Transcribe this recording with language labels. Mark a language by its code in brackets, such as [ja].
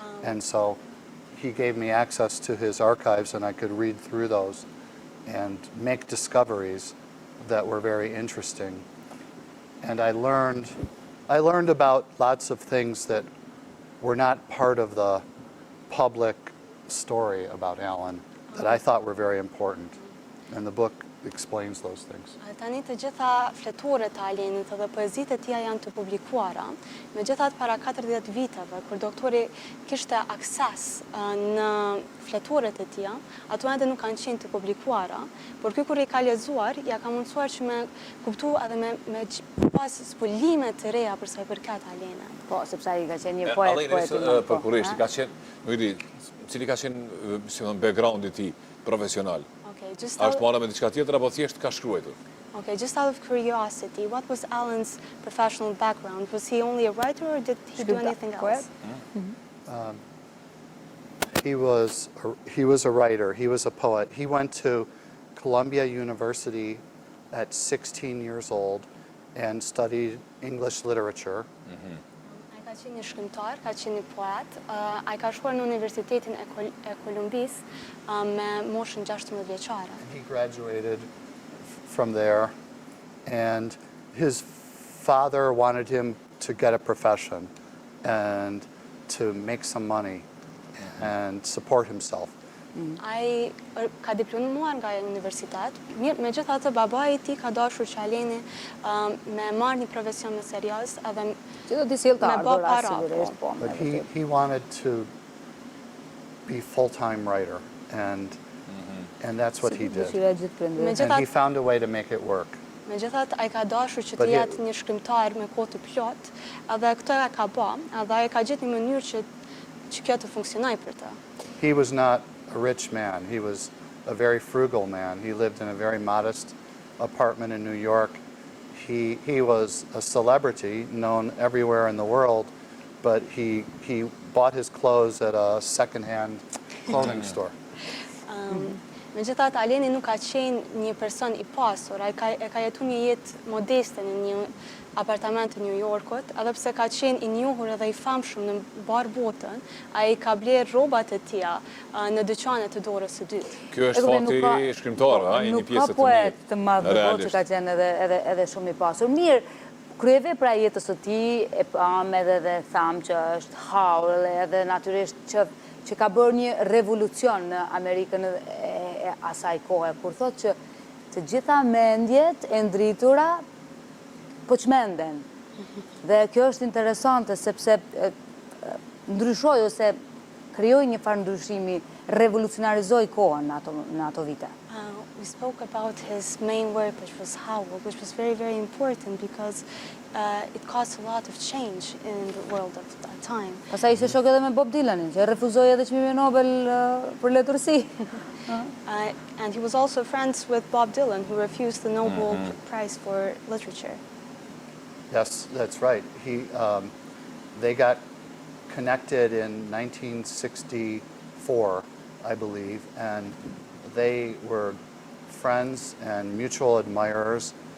[en] And so he gave me access to his archives and I could read through those and make discoveries that were very interesting. And I learned about lots of things that were not part of the public story about Alan that I thought were very important. And the book explains those things. [sq] Tani të gjitha fleturet e Alenit dhe poezitë e tija janë të publikuara. Megjithatë para 40 viteve, kur doktori kishte akses në fleturet e tija, ato ende nuk kanë qenë të publikuara, por ky kur i ka lexuar, ja ka mundsuar që me kuptu edhe me pas zbulime të reja për sa i përket Alenit. Po, sepse ai ka qenë një poet i madh. Për kurreshti, ka qenë, nuk e di, cili ka qenë, si thon, backgroundi i tij profesional. Është marrë me diçka tjetër apo thjesht ka shkruar? [en] Okay, just out of curiosity, what was Alan's professional background? Was he only a writer or did he do anything else? He was a writer. He was a poet. He went to Columbia University at 16 years old and studied English literature. [sq] Ai ka qenë një shkrimtar, ka qenë një poet. Ai ka shkuar në Universitetin e Kolumbisë me moshën 16 vjeçare. [en] He graduated from there, and his father wanted him to get a profession and to make some money and support himself. [sq] Ai ka diplomuar nga universitet, megjithatë babai I tij ka dashur që Aleni me marrë një profesion më serioz edhe Që do t'i sjellë të me bë ardhura, para. sigurisht, po. [en] But he wanted to be full-time writer, and that's what he did. [sq] Dëshira e gjithë prindërve. [en] And he found a way to make it work. [sq] Megjithatë ai ka dashur që [en] But [sq] të [en] he- [sq] jetë një shkrimtar me kohë të plot, edhe këtë e ka bë, edhe ai ka gjetë një mënyrë që kjo të funksionojë për të. [en] He was not a rich man. He was a very frugal man. He lived in a very modest apartment in New York. He was a celebrity, known everywhere in the world, but he bought his clothes at a second-hand clothing store. [sq] Megjithatë Aleni nuk ka qenë një person I pasur, ai e ka jetuar një jetë modeste në një apartament të New Yorkut, edhe pse ka qenë I njohur edhe I famshëm në mbar botën, ai ka bler rrobat e tija në dyqanet të dorës së dytë. Kjo është fati shkrimtar, I një pjesë Nuk ka poet të madh në botë që ka qenë edhe shumë I pasur. Mirë, kryevepra e jetës së tij e pam edhe dhe tham që është haur edhe natyrisht që ka bërë një revolucion në Amerikën e asaj kohe, kur thotë që të gjitha mendjet e ndritura po çmenden. Dhe kjo është interesante sepse ndryshoi ose krijoi një farë ndryshimi, revolucionarizoi kohën në ato vite. [en] We spoke about his main work, which was Howl, which was very, very important because it caused a lot of change in the world of that time. [sq] Pastaj ishte shok edhe me Bob Dylanin, që refuzoi edhe çmimin Nobel për letërsi. [en] And he was also friends with Bob Dylan, who refused the Nobel Prize for Literature. Yes, that's right. They got connected in 1964, I believe, and they were friends and mutual admirers.